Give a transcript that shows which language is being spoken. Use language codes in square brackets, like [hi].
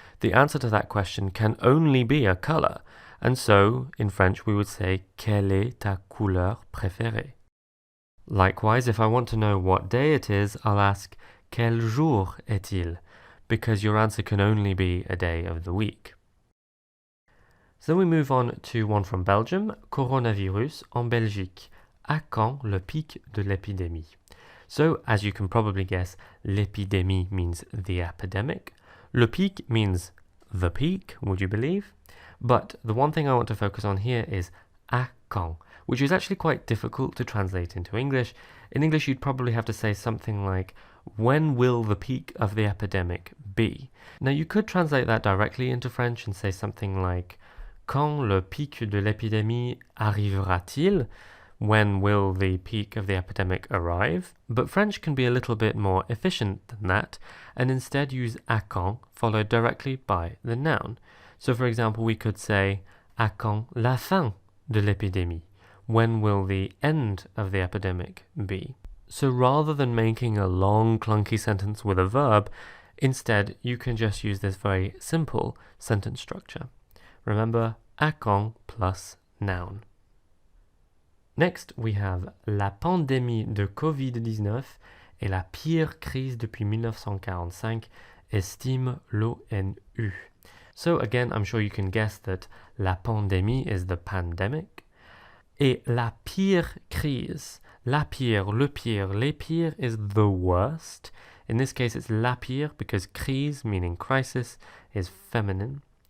[en] The answer to that question can only be a color. And so, in French, we would say, [fr] quelle est ta couleur préférée? [en] Likewise, if I want to know what day it is, I'll ask, [fr] quel jour est-il? [en] Because your answer can only be a day of the week. So we move on to one from Belgium. [fr] Coronavirus en Belgique. À quand le pic de l'épidémie? [en] So, as you can probably guess, [fr] l'épidémie [en] means the epidemic. [fr] Le pic [en] means the peak, would you believe? But the one thing I want to focus on here is [fr] à quand, [en] which is actually quite difficult to translate into English. In English, you'd probably have to say something like, when will the peak of the epidemic be? Now, you could translate that directly into French and say something like, [fr] quand le pic de l'épidémie arrivera-t-il? [en] When will the peak of the epidemic arrive? But French can be a little bit more efficient than that, and instead use [fr] à quand [en] followed directly by the noun. So, for example, we could say, [fr] à quand la fin de l'épidémie? [en] When will the end of the epidemic be? So rather than making a long, clunky sentence with a verb, instead you can just use this very simple sentence structure. Remember, [fr] à quand [en] plus noun. Next, we have [fr] la pandémie de Covid-19 est la pire crise depuis 1945, estime l'ONU. [en] So again, I'm sure you can guess that [fr] la pandémie [en] is the pandemic. [fr] Et la pire crise, la pire, le pire, les pires [en] is the worst. In this case, it's [fr] la pire [en] because crise, meaning crisis, is feminine.